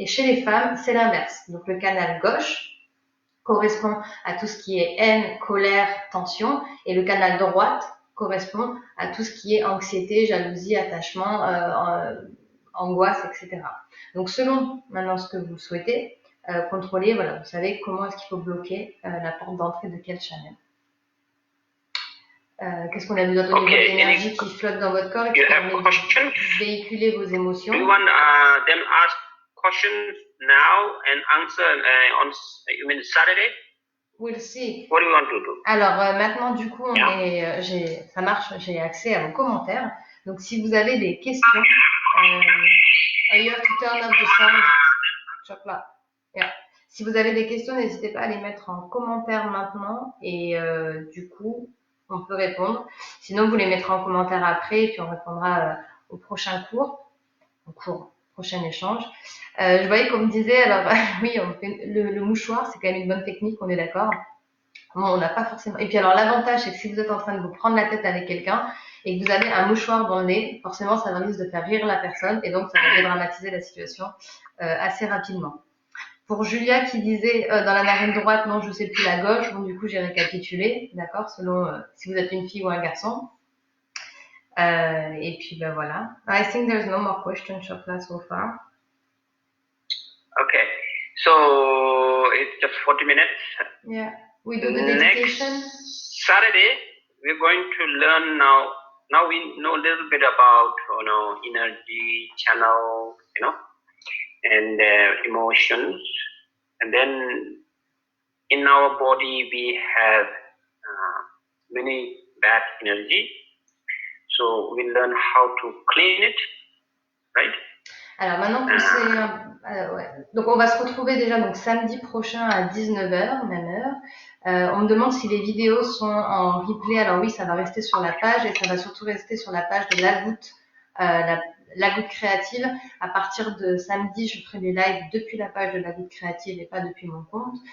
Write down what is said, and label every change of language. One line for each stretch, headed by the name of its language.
French: Et chez les femmes, c'est l'inverse. Donc le canal gauche correspond à tout ce qui est haine, colère, tension, et le canal droite correspond à tout ce qui est anxiété, jalousie, attachement, angoisse, etc. Donc selon maintenant ce que vous souhaitez contrôler, voilà, vous savez comment est-ce qu'il faut bloquer la porte d'entrée de quel channel. Qu'est-ce qu'on a besoin de l'énergie qui flotte dans votre corps et qui permet de véhiculer vos émotions.
English: Do you want them ask questions now and answer on you mean Saturday? We'll see. What do you want to do?
French: Alors maintenant, du coup,
English: Yeah.
French: ça marche, j'ai accès à vos commentaires. Donc si vous avez des questions,
English: you have to turn off the sound.
French: Chocolat. Yeah. Si vous avez des questions, n'hésitez pas à les mettre en commentaire maintenant et du coup, on peut répondre. Sinon, vous les mettrez en commentaire après et puis on répondra au prochain prochain échange. Je voyais qu'on me disait, alors oui, on fait le mouchoir, c'est quand même une bonne technique, on est d'accord. Bon, on n'a pas forcément. Et puis alors l'avantage, c'est que si vous êtes en train de vous prendre la tête avec quelqu'un et que vous avez un mouchoir dans le nez, forcément, ça risque de faire rire la personne et donc ça va dédramatiser la situation assez rapidement. Pour Julia qui disait dans la narine droite, non, je sais plus la gauche. Bon, du coup, j'ai récapitulé, d'accord, selon si vous êtes une fille ou un garçon. Et puis ben voilà.
English: I think there's no more questions, Shopla, so far. Okay, so it's just 40 minutes. Yeah, we do the dedication. Next Saturday, we're going to learn now. Now we know a little bit about, energy channel, and emotions. And then in our body, we have many bad energy. So we learn how to clean it, right?
French: Alors maintenant que c'est... ouais. Donc on va se retrouver déjà donc samedi prochain à 19h, même heure. On me demande si les vidéos sont en replay. Alors oui, ça va rester sur la page et ça va surtout rester sur la page de La Goutte, la Goutte Créative. À partir de samedi, je ferai des lives depuis la page de La Goutte Créative et pas depuis mon compte.